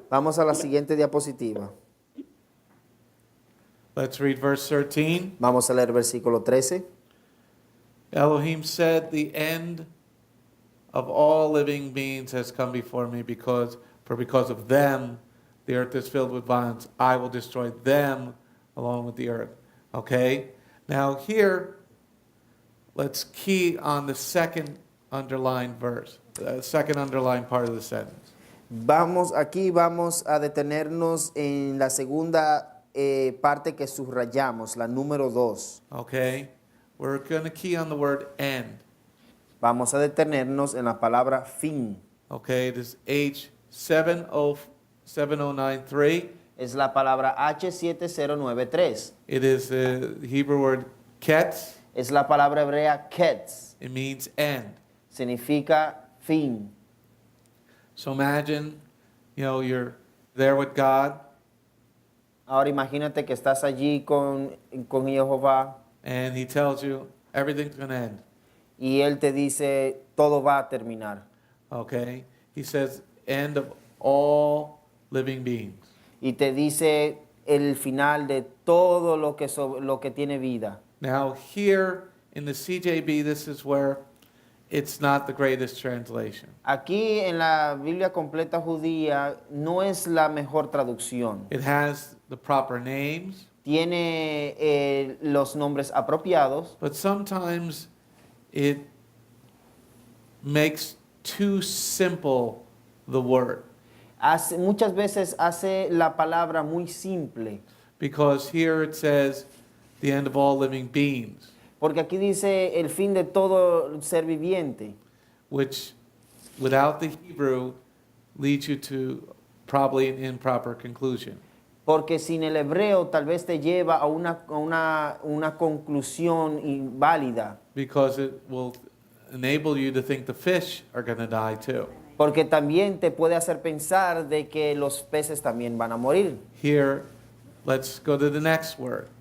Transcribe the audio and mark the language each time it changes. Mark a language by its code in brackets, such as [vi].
[es] Vamos a la siguiente diapositiva. [en] Let's read verse 13. [es] Vamos a leer el versículo 13. [en] Elohim said, the end of all living beings has come before me, because of them the earth is filled with violence. I will destroy them along with the earth. Okay? Now here, let's key on the second underlined verse, the second underlined part of the sentence. [es] Vamos a detenernos en la segunda parte que subrayamos, la número 2. [en] Okay? We're going to key on the word end. [es] Vamos a detenernos en la palabra fin. [en] Okay? It is H7093. [es] Es la palabra H7093. [en] It is the Hebrew word ketz. [es] Es la palabra hebrea ketz. [en] It means end. [es] Significa fin. [en] So imagine, you're there with God, [es] Ahora imagínate que estás allí con Jehová [en] and He tells you everything's going to end. [es] y Él te dice, todo va a terminar. [en] Okay? He says, end of all living beings. [es] Y te dice el final de todo lo que tiene vida. [en] Now, here in the CJB, this is where it's not the greatest translation. [es] Aquí en la Biblia completa judía no es la mejor traducción. [en] It has the proper names, [es] Tiene los nombres apropiados, [en] but sometimes it makes too simple the word. [es] Muchas veces hace la palabra muy simple, [en] because here it says the end of all living beings, [es] porque aquí dice el fin de todo ser viviente, [en] which without the Hebrew leads you to probably an improper conclusion. [es] porque sin el hebreo tal vez te lleva a una conclusión inválida, [en] Because it will enable you to think the fish are going to die too. [es] porque también te puede hacer pensar de que los peces también van a morir. [en] Here, let's go to the next word.